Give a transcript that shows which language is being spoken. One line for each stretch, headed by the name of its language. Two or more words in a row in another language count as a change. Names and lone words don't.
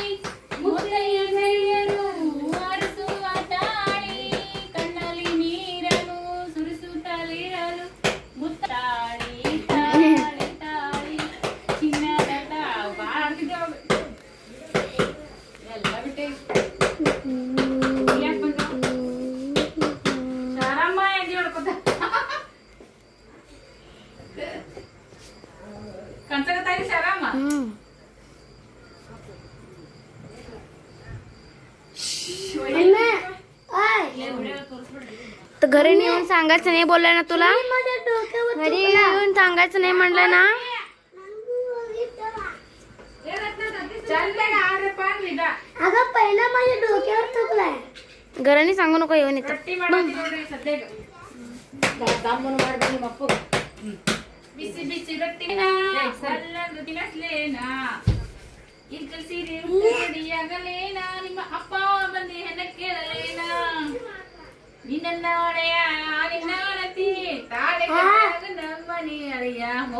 Kannada: ಮುತ್ತೈದೆಯರು ಹರಸುವ ತಾಳಿ, ಕಣ್ಣಲ್ಲಿ ನೀರನ್ನು ಸುರಿಸುತ್ತಲಿರಲು, ಮುತ್ತಾಳಿ ತಾಳಿ ತಾಳಿ ಚಿನ್ನದ ತಾಳಿ. ಎಲ್ಲ ಬಿಟ್ಟೆ ಶಾರಮ್ಮ ಎದ್ದು ಹೊಡ್ಕೊತ ಕನ್ಸಕತ್ತಾಗಿ ಶಾರಮ್ಮ.
Marathi: घरी नेऊन सांगायचं नाही बोललाय ना तुला? घरी येऊन सांगायचं नाही म्हणलं ना? अगं पहिला माझ्या डोक्यावर थुकलाय. घराने सांगू नको येऊन इथं.
Kannada: ಬಿಸಿ ಬಿಸಿ ರೊಟ್ಟಿನ ಸಲ್ಲದು ತಿನ್ನಸ್ಲೇನಾ, ಇಲ್ಕಲ್ ಸೀರೆ ಉಡಿಯಾಗಲೇನಾ, ನಿಮ್ಮ ಅಪ್ಪ ಬಂದಿ ಹೆಣ್ಣ ಕೇಳಲೇನಾ, ನಿನ್ನ ಒಡೆಯ ನಿನ್ನ ಅಣತಿ ತಾಳೆ ನಮ್ಮನಿ ಅಳಿಯ ಹೋ.